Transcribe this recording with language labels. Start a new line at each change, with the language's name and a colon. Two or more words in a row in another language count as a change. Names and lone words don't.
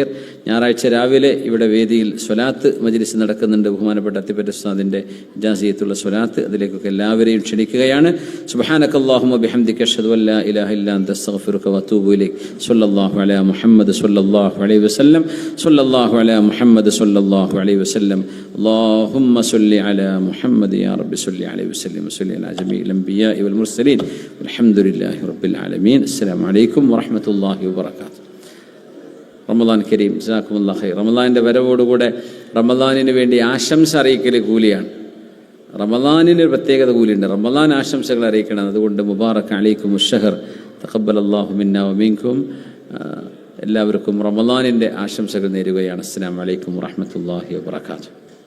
Malayalam: ഞായറാഴ്ച രാവിലെ ഇവിടെ വേദിയിൽ സ്വലാത്ത് മജ്ലിസ് നടക്കുന്നുണ്ട്. ബഹുമാനപ്പെട്ട അത്തിപ്പറ്റ ഉസ്താദിൻ്റെ ഇജാസിയത്തുള്ള സ്വലാത്ത്, അതിലേക്കൊക്കെ എല്ലാവരെയും ക്ഷണിക്കുകയാണ്.
Arabic: سبحانك اللهم وبحمدك أشهد أن لا إله إلا أنت أستغفرك وأتوب إليك. صلى الله على محمد صلى الله عليه وسلم. صلى الله على محمد صلى الله عليه وسلم. اللهم صل على محمد يا رب صل عليه وسلم وصل على جميع الأنبياء والمرسلين والحمد لله رب العالمين. السلام عليكم ورحمة الله وبركاته. رمضان كريم. جزاكم الله خير.
Malayalam: റമദാനിൻ്റെ വരവോടുകൂടെ റമദാനിന് വേണ്ടി ആശംസ അറിയിക്കൽ കൂലിയാണ്. റമദാനിന് ഒരു പ്രത്യേകത കൂലിയുണ്ട്. റമദാൻ ആശംസകൾ അറിയിക്കണം.
Arabic: അതുകൊണ്ട് مبارك عليكم الشهر تقبل الله منا ومنكم.
Malayalam: എല്ലാവർക്കും റമദാനിൻ്റെ ആശംസകൾ നേരുകയാണ്.
Arabic: السلام عليكم ورحمة الله وبركاته.